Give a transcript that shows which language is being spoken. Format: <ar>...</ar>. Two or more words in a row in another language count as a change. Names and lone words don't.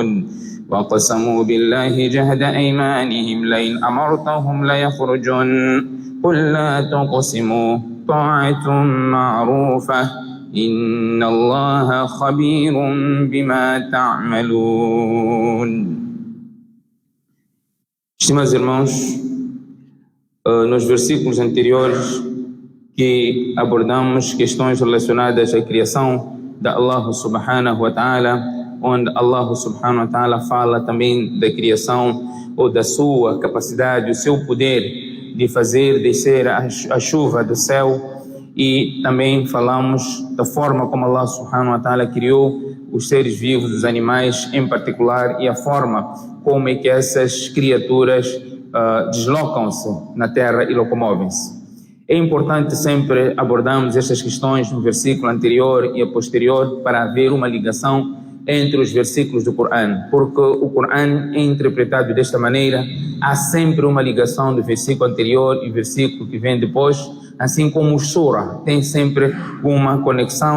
<ar>وقسموا بالله جهد أيمانهم لئن أمرتهم ليخرجن قل لا تقسموا طاعة معروفة إن الله خبير بما تعملون.</ar> <pt>Estimados irmãos, nos versículos anteriores que abordamos questões relacionadas à criação da</pt> <ar>الله سبحانه وتعالى,</ar> <pt>onde</pt> <ar>الله سبحانه وتعالى</ar> <pt>fala também da criação ou da sua capacidade, o seu poder de fazer descer a chuva do céu, e também falamos da forma como</pt> <ar>الله سبحانه وتعالى</ar> <pt>criou os seres vivos, os animais em particular, e a forma como é que essas criaturas deslocam-se na terra e locomovem-se. É importante sempre abordarmos estas questões no versículo anterior e a posterior para haver uma ligação entre os versículos do Corão, porque o Corão é interpretado desta maneira, há sempre uma ligação do versículo anterior e versículo que vem depois, assim como o Sura tem sempre uma conexão.</pt>